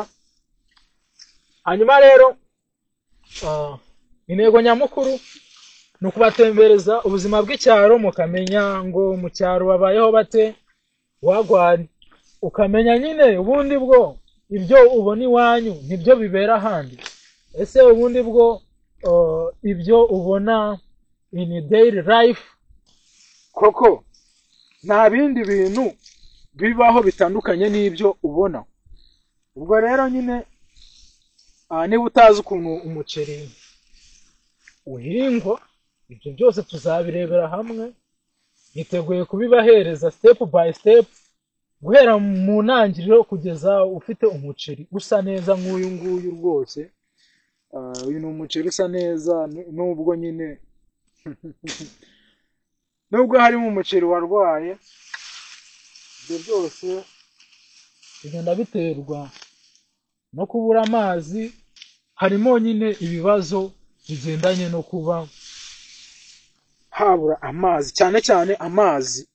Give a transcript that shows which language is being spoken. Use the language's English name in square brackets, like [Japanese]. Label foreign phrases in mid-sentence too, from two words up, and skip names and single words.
[Kinyarwanda] Hanyuma rero intego nyamukuru ni ukubatembereza ubuzima bw'icyaro, mukamenya ngo mu cyaro babayeho bate wagwani, ukamenya nyine ubundi bwo ibyo ubona iwanyu nibyo bibera ahandi. Ese ubundi bwo ibyo ubona [English] in daily life [Kinyarwanda] koko nta bindi bintu bibaho bitandukanye n'ibyo ubona. Ubwo rero nyine niba utazi ukuntu umuceri uhingwa, ibyo byose tuzabirebera hamwe. Niteguye kubibahereza [English] step by step, [Kinyarwanda] guhera mu ntangiriro kugeza ufite umuceri usa neza nk'uyu nguyu rwose. Uyu ni umuceri usa neza, nubwo nyine nubwo harimo umuceri warwaye. Ibyo byose bigenda biterwa no kubura amazi, harimo nyine ibibazo bigendanye no kuba habura amazi, cyane cyane amazi.